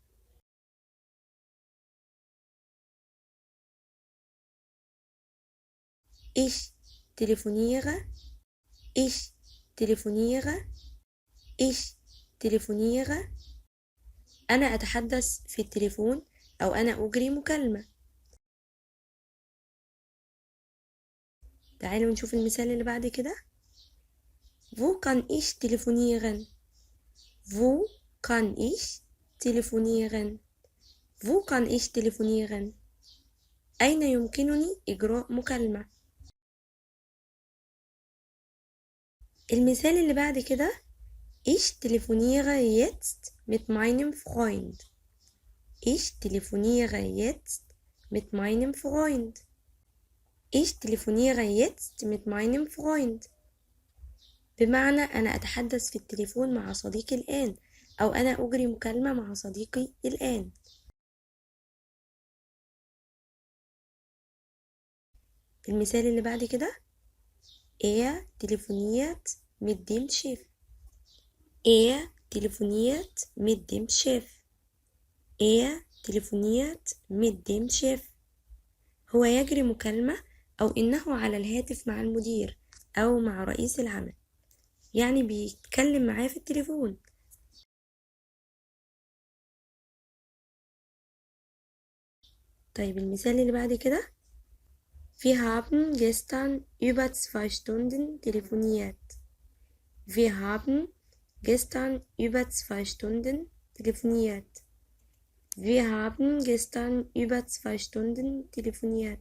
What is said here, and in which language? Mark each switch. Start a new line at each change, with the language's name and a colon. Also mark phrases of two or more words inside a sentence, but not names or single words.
German: Ich telefoniere, Ich telefoniere, Ich telefoniere.
Arabic: أنا أتحدث في التليفون أو أنا أجري مكالمة. تعالوا نشوف المثال اللي بعد كده.
German: Wo kann ich telefonieren? Wo kann ich telefonieren? Wo kann ich telefonieren?
Arabic: أين يمكنني إجراء مكالمة؟ المثال اللي بعد كده.
German: Ich telefoniere jetzt mit meinem Freund. Ich telefoniere jetzt mit meinem Freund. Ich telefoniere jetzt mit meinem Freund.
Arabic: بمعنى أنا أتحدث في التليفون مع صديقي الآن، أو أنا أجري مكالمة مع صديقي الآن. المثال اللي بعد كده.
German: Er telefoniert mit dem Chef. Er telefoniert mit dem Chef. Er telefoniert mit dem Chef.
Arabic: هو يجري مكالمة أو إنه على الهاتف مع المدير أو مع رئيس العمل، يعني بيتكلم معاه في التليفون. طيب المثال اللي بعد كده.
German: Wir haben gestern über 2 Stunden telefoniert. Wir haben gestern über 2 Stunden telefoniert. Wir haben gestern über 2 Stunden telefoniert.